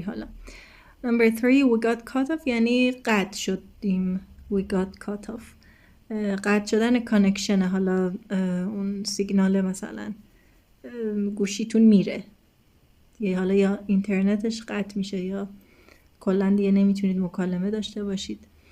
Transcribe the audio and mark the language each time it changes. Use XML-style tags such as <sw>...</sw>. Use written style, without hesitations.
<fa>حالا نمبر 3</fa> <en>we got cut off</en> <fa>یعنی قطع شدیم.</fa> <en>we got cut off</en> <fa>قطع شدن کانکشن. حالا اون سیگنال مثلا گوشیتون میره دیگه، حالا یا اینترنتش قطع میشه یا کلا دیگه نمیتونید مکالمه داشته باشید.</fa>